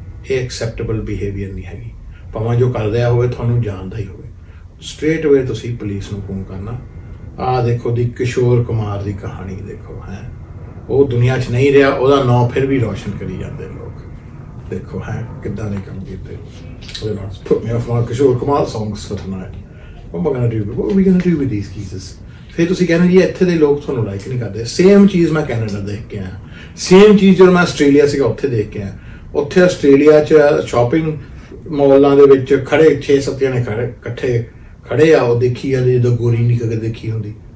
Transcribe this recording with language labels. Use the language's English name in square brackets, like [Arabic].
[Punjabi] ਇਹ [English] acceptable behaviour [Punjabi] ਨਹੀਂ ਹੈਗੀ। ਭਾਵੇਂ ਜੋ ਕਰ ਰਿਹਾ ਹੋਵੇ ਤੁਹਾਨੂੰ ਜਾਣਦਾ ਹੀ ਹੋਵੇ, [English] straight away [Punjabi] ਤੁਸੀਂ ਪੁਲਿਸ ਨੂੰ ਫੋਨ ਕਰਨਾ। ਆਹ ਦੇਖੋ ਦੀ ਕਿਸ਼ੋਰ ਕੁਮਾਰ ਦੀ ਕਹਾਣੀ ਦੇਖੋ, ਹੈ ਉਹ ਦੁਨੀਆ 'ਚ ਨਹੀਂ ਰਿਹਾ, ਉਹਦਾ ਨਾਂ ਫਿਰ ਵੀ ਰੋਸ਼ਨ ਕਰੀ ਜਾਂਦੇ ਲੋਕ। ਦੇਖੋ ਹੈ ਕਿੱਦਾਂ ਦੇ ਕੰਮ ਕੀਤੇ ਉਹਦੇ ਨਾਲ। [English] Put me off my Kishore Kumar songs for tonight. What am I gonna do? What are we gonna do with these geezers? [Punjabi] ਫਿਰ ਤੁਸੀਂ ਕਹਿੰਦੇ ਜੀ ਇੱਥੇ ਦੇ ਲੋਕ ਤੁਹਾਨੂੰ ਲਾਈਕ ਨਹੀਂ ਕਰਦੇ। ਸੇਮ ਚੀਜ਼ ਮੈਂ ਕੈਨੇਡਾ ਦੇਖ ਕੇ ਆਇਆ, ਸੇਮ ਚੀਜ਼ ਜਦੋਂ ਮੈਂ ਆਸਟ੍ਰੇਲੀਆ ਸੀਗਾ ਉੱਥੇ ਦੇਖ ਕੇ ਆਇਆ। ਉੱਥੇ ਆਸਟ੍ਰੇਲੀਆ 'ਚ ਸ਼ਾਪਿੰਗ ਮਾਲਾਂ ਦੇ ਵਿੱਚ ਖੜੇ 6-7 ਜਣੇ ਇਕੱਠੇ ਖੜੇ ਆ, ਉਹ ਦੇਖੀ ਜਾਂਦੇ ਜਦੋਂ ਗੋਰੀ ਨਹੀਂ ਕਦੇ ਦੇਖੀ ਹੁੰਦੀ।